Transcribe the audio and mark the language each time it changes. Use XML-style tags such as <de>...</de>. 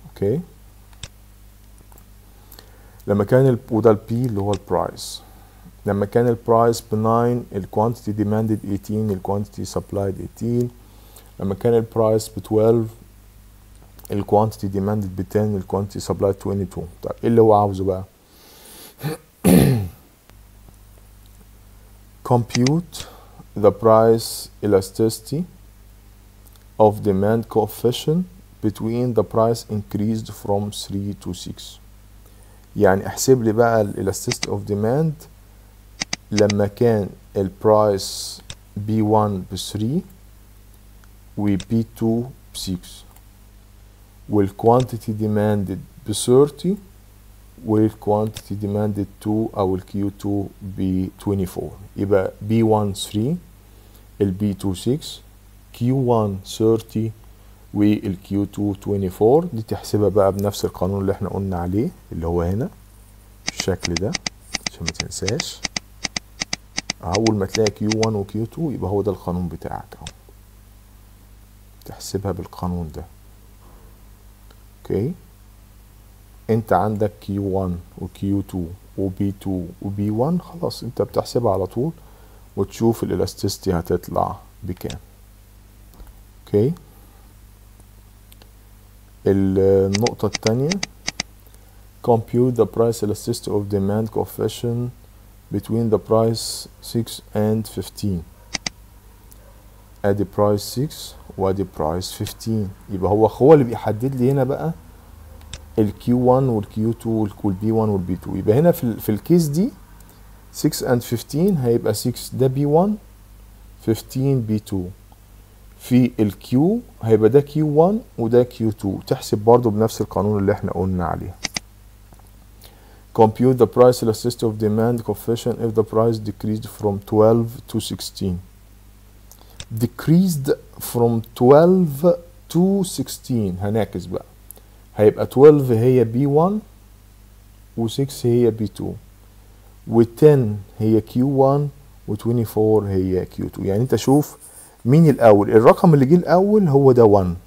<ar>اوكي لما كان وده البي اللي هو البرايس، لما كان البرايس ب9 الكوانتيتي demanded 18 الكوانتيتي supplied 18. لما كان البرايس ب12 الكوانتيتي demanded ب10 الكوانتيتي supplied 22. طيب ايه اللي هو عاوزه بقى؟</ar> <en>compute the price elasticity of demand coefficient between the price increased from 3 to 6.</en> <ar>يعني احسب لي بقى ال</ar> <en>elasticity of demand</en> <ar>لما كان البرايس B1 ب3 و B2 ب6 والquantity demanded ب30 والquantity demanded 2 او الQ2 ب24. يبقى B1 3 الB2 6 Q1 30 والQ2 24. دي تحسبها بقى بنفس القانون اللي احنا قلنا عليه اللي هو هنا بالشكل ده عشان ما تنساش. اول ما تلاقي Q1 وQ2 يبقى هو ده القانون بتاعك اهو، تحسبها بالقانون ده. اوكي انت عندك Q1 وQ2 وB2 وB1، خلاص انت بتحسبها على طول وتشوف الالاستيستي هتطلع بكام. اوكي النقطة التانية</ar> <en>compute the price elasticity of demand coefficient between the price 6 and 15.</en> <ar>ادي price 6 وادي price 15. يبقى هو اللي بيحدد لي هنا بقى ال Q1 وال Q2 وال B1 وال B2. يبقى هنا في الكيس دي</ar> <en>6 and 15</en> <ar>هيبقى 6 ده B1 15 B2. في ال Q هيبقى ده Q1 وده Q2. تحسب برضو بنفس القانون اللي احنا قلنا عليه.</ar> <en>compute the price elasticity of demand coefficient if the price decreased from 12 to 16. decreased from 12 to 16</en> <ar>هنعكس بقى، هيبقى 12 هي B1 و6 هي B2. و10 هي Q1 و24 هي Q2. يعني انت شوف مين الاول، الرقم اللي جه الاول هو ده 1.</ar>